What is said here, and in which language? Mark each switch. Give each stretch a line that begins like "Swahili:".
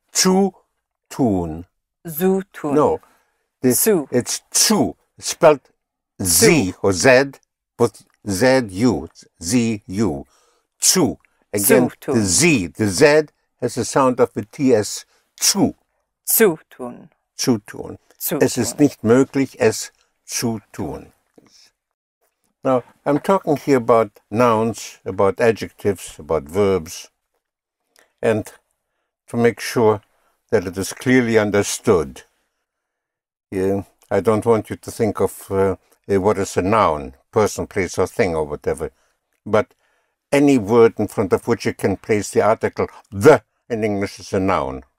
German: Zu tun. Zu tun.
English: No.
German: Zu.
English: It's zu. It's spelled Z or Z with Z-U. Z-U. Zu. Again,
German: zu
English: the Z has the sound of the TS.
German: Zu. Zu tun. Zu tun. Zu Es ist nicht möglich, es zu tun.
English: Now, I'm talking here about nouns, about adjectives, about verbs, and to make sure that it is clearly understood. I don't want you to think of what is a noun, person, place, or thing, or whatever, but any word in front of which you can place the article the in English is a noun.